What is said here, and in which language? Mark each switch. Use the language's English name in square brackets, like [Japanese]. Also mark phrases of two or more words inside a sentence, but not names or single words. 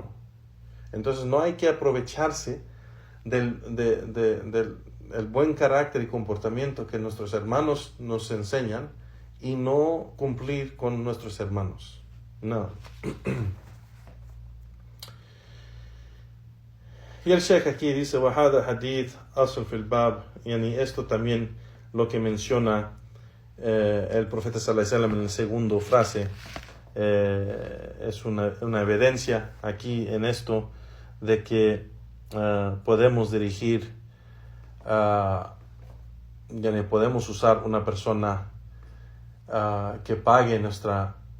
[Spanish] Entonces no hay que aprovecharse del buen carácter y comportamiento que nuestros hermanos nos enseñan y no cumplir con nuestros hermanos. No. Y el Sheikh aquí dice, [Arabic] وَهَذَا حَدِيث أَصْلٌ فِي الْبَابِ, [Spanish] y esto también lo que menciona el profeta [Arabic] صلى الله عليه وسلم [Spanish] en la segunda frase, es una evidencia aquí en esto de que podemos dirigir, podemos usar una persona que pague nuestra,